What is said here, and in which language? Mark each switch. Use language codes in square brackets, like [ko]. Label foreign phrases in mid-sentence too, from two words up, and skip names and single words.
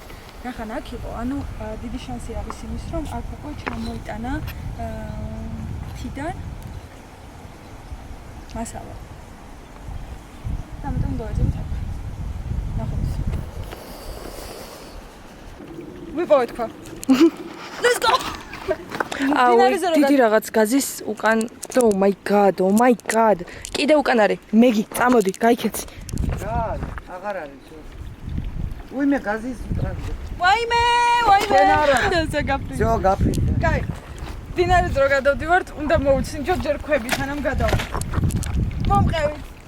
[ka] რახან აქ იყო, ანუ დიდი შანსი არის იმის, რომ აქ უკვე ჩამოიტანა თიდან მასალა. ამიტომ დავეძებთ აქ. ნახოთ. ვიპოვეთ ქვა. [en] Let's go. [ka] დიდი რაღაც გაზის უკან და [en] oh my god. [ka] კიდე უკან არის. მეგი, წამოდი, გაიქეცი. რა, აღარ არის. უიმე გაზის ტრანზიტი. ვაიმე. და გაფრინდა. ძო გაფრინდა. კაი. დინარეს რო გადავდივართ, უნდა მოვუცინჯოთ ჯერ ქვები, სანამ გადავა. მომყევით.